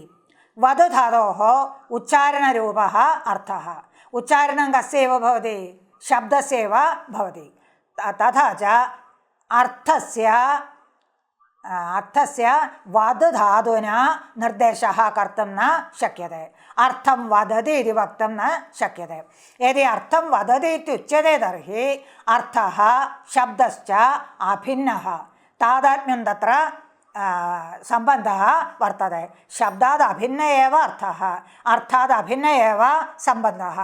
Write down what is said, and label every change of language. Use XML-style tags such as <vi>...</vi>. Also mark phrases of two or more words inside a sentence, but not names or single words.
<sa>വധുധാതോः ഉച്ചാരണരൂപः അർത്ഥः. ഉച്ചാരണം കസ്യൈവ ഭവതി? ശബ്ദസ്യൈവ ഭവതി. തഥാ ച അർത്ഥസ്യ വധുധാതുന നിർദ്ദേശः कर्तुं न शक्यते. अर्थं वदति इति वक्तुं न शक्यते. यदि अर्थं वदति इत्युच्यते तर्हि अर्थः शब्दश्च अभिन्नः. तादात्म्यं तत्र सम्बन्धः वर्तते. शब्दाद् अभिन्न एव अर्थः, अर्थाद् अभिन्न एव सम्बन्धः.</sa>